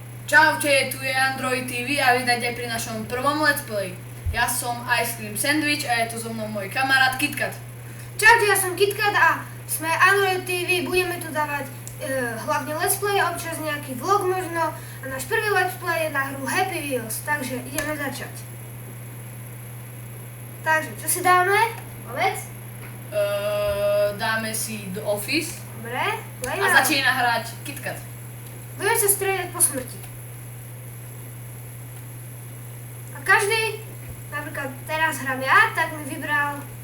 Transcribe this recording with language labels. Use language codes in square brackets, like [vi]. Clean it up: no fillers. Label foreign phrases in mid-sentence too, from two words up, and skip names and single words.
[sk] Čaute, tu je Android TV a vítajte pri našom prvom [en] let's play. [sk] Ja som Ice Cream Sandwich a je tu so mnou môj kamarát KitKat. Čaute, ja som KitKat a sme Android TV, budeme tu dávať hlavne [en] let's play, [sk] občas nejaký vlog možno a náš prvý [en] let's play [sk] je na hru Happy Wheels, takže ideme začať. Takže, čo si dáme? Povedz. Dáme si The Office. Dobre, a začína hrať KitKat. Budeme sa strieľať po smrti. A každý, napríklad teraz hrám ja, tak mi vybral...